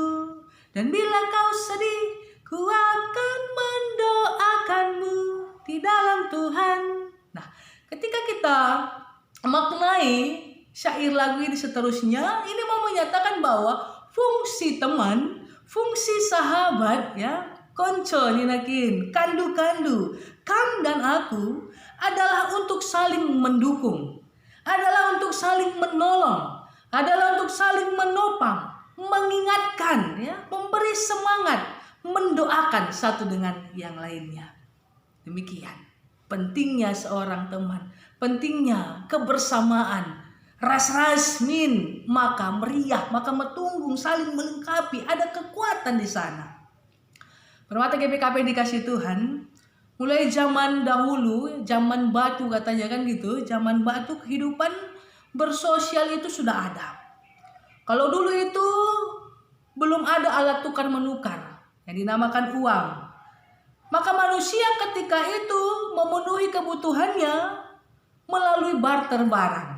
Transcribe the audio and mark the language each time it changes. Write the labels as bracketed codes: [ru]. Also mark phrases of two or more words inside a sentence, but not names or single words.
[id] Dan bila kau sedih, ku akan mendoakanmu di dalam Tuhan. Nah, ketika kita maknai syair lagu ini seterusnya, ini mau menyatakan bahwa fungsi teman, fungsi sahabat, ya, [btx] konco ninakin, kandu-kandu, [id] kam dan aku adalah untuk saling mendukung, adalah untuk saling menolong, adalah untuk saling menopang, mengingatkan, ya, memberi semangat, mendoakan satu dengan yang lainnya. Demikian pentingnya seorang teman, pentingnya kebersamaan. [btx] Ras min, maka meriah, maka metunggung, [id] saling melengkapi, ada kekuatan di sana. Permata GBKP dikasih Tuhan, mulai zaman dahulu, zaman batu katanya kan gitu, zaman batu kehidupan bersosial itu sudah ada. Kalau dulu itu belum ada alat tukar menukar yang dinamakan uang, maka manusia ketika itu memenuhi kebutuhannya melalui barter barang.